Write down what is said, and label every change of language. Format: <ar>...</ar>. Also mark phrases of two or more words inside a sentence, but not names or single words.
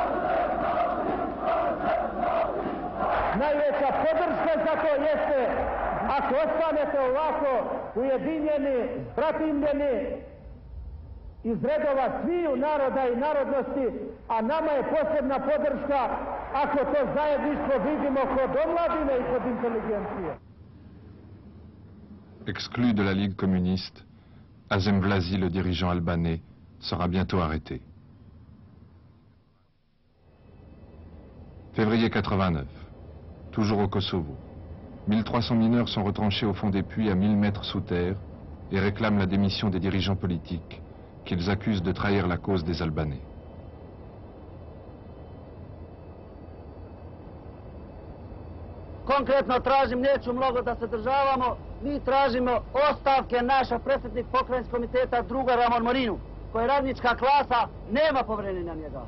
<sr>Najveća podrška za to jeste Ako ostanete ovako ujedinjeni, bratimljeni, iz redova sviju naroda i narodnosti, a nama je posebna podrška ako to zajedništvo vidimo kod omladine i kod inteligencije.</sr> <fr>Exclu de la Ligue communiste, Azem Vlasi, le dirigeant albanais, sera bientôt arrêté. Février 89, toujours au Kosovo. 1300 mineurs sont retranchés au fond des puits à 1000 mètres sous terre et réclament la démission des dirigeants politiques qu'ils accusent de trahir la cause des Albanais.</fr> <sr>Konkretno tražim, neću mnogo da se državamo, mi tražimo ostavke našeg predsjednik pokrajinskog komiteta druga Ramon Morinu, koji je radnička klasa, nema poverenja na njega.</sr>